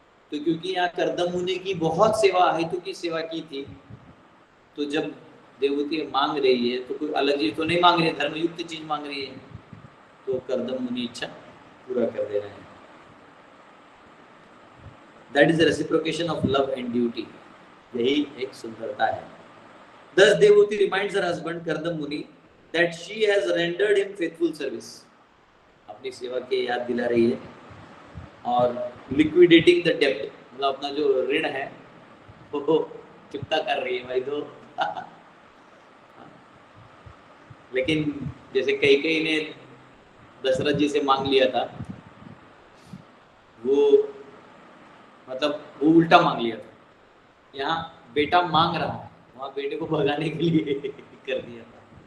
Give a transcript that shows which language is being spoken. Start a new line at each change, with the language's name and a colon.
Hindi: तो क्योंकि यहाँ कर्दम मुनि की बहुत सेवा, हेतु की सेवा की थी, तो जब देवहूति मांग रही है तो कोई अलग चीज तो नहीं मांग रही है, धर्मयुक्त चीज मांग रही है, तो कर्दम मुनि इच्छा पूरा कर दे रहे हैं।
English: that is the reciprocation of love and duty,
Hindi: यही एक सुंदरता है।
English: Thus Devhuti reminds her husband Kardam Muni that she has rendered him faithful service.
Hindi: अपनी सेवा की याद दिला रही है और
English: liquidating the debt,
Hindi: मतलब अपना जो ऋण है वो चुकता कर रही है भाई तो। लेकिन जैसे कई ने दशरथ जी से मांग लिया था, वो मतलब वो उल्टा मांग लिया था, यहाँ बेटा मांग रहा है, वहाँ बेटे को भगाने के लिए कर दिया था।